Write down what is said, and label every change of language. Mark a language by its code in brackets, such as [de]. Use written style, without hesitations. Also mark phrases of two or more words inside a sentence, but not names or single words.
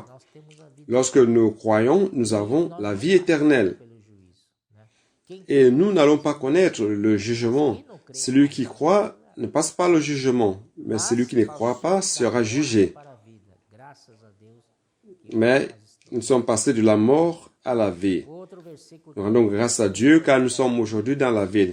[pt] nós temos a vida [fr] Lorsque nous croyons, nous avons la vie éternelle. [pt] pelo juízo. Né? Quem [fr] Et nous n'allons pas connaître le jugement. Celui qui croit ne passe pas le jugement, mais celui qui ne croit pas sera jugé. Mais nous sommes passés de la mort à la vie. Nous rendons grâce à Dieu car nous sommes aujourd'hui dans la vie.